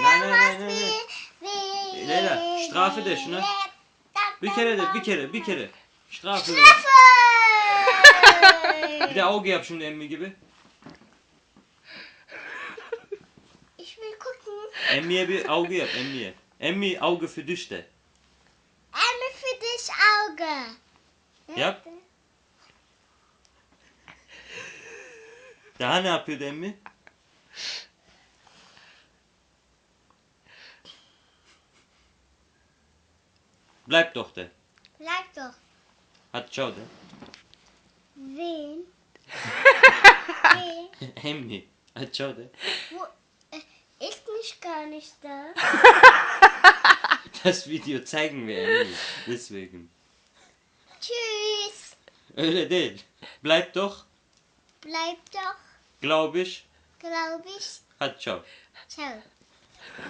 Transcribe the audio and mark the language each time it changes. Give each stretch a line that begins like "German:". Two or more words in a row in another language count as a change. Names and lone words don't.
Turkish: Leyla, Strafe de şuna. Bir kere. Strafe. Bir de Auge yap şimdi emmi gibi.
German: Ich will gucken.
Turkish: Emmiye bir Auge yap, emmiye.
German: Emmi Auge für dich de. Einmal für dich Auge.
Turkish: Yap. Daha ne yapıyordu emmi?
German: Bleib doch de. Bleib doch.
Turkish: Hadi ciao de.
German: Wen? Wen?
Turkish: Emmi. Hadi ciao de.
German: Wo? Ist mich gar nicht da. Das Video zeigen wir Emmi. Deswegen. Tschüss.
Turkish: Öyle değil.
German: Bleib doch. Bleib doch, Glaub ich. glaube ich.
Turkish: Hadi ciao. Ciao.